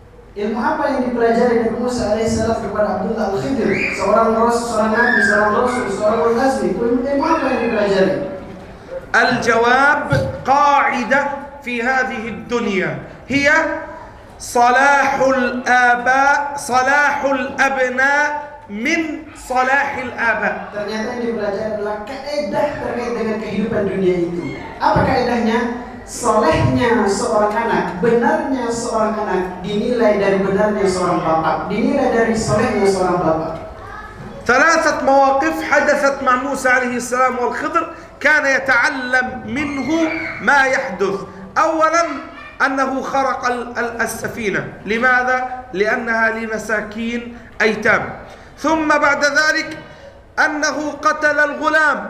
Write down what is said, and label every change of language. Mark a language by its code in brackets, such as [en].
[id] Ilmu apa yang dipelajari Nabi Musa alaihissalam kepada Abdullah al-Khidir, seorang rasul, seorang nabi, seorang rasul, seorang ulul azmi? Ilmu apa yang dipelajari? [ar] الجواب قاعدة في هذه الدنيا هي صلاح الآباء صلاح الأبناء من صلاح الآباء. [id] Ternyata yang dipelajari adalah kaidah terkait dengan kehidupan dunia itu. Apa kaidahnya? Solehnya seorang anak, benarnya seorang anak dinilai dari benarnya seorang bapak, dinilai dari solehnya seorang bapak. [ar] ثلاثة مواقف حدثت مع موسى عليه السلام والخضر كان يتعلم منه ما يحدث. أولا أنه خرق السفينة. لماذا؟ لأنها لمساكين أيتام. ثم بعد ذلك أنه قتل الغلام.